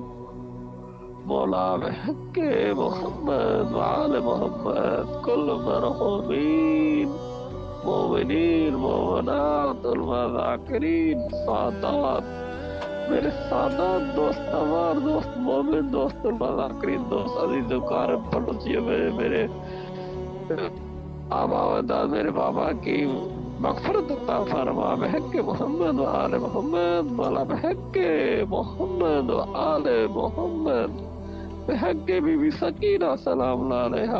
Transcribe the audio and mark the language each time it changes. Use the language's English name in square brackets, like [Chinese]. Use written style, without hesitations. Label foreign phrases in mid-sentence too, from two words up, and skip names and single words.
[Arabic] مولا بحق محمد وآل محمد [Urdu] کل مرحومین مومنین مومنات المذاکرین سادات میرے سادات دوست ہمار دوست مومن دوست المذاکرین دوست عزیز و کارم پڑوسیوں میں میرے آبا و اجداد میرے بابا کی مغفرت عطا فرما [Arabic] بحق محمد و آل محمد. مولا بحق محمد و آل محمد بحق بی بی سکینہ سلام اللہ علیہا.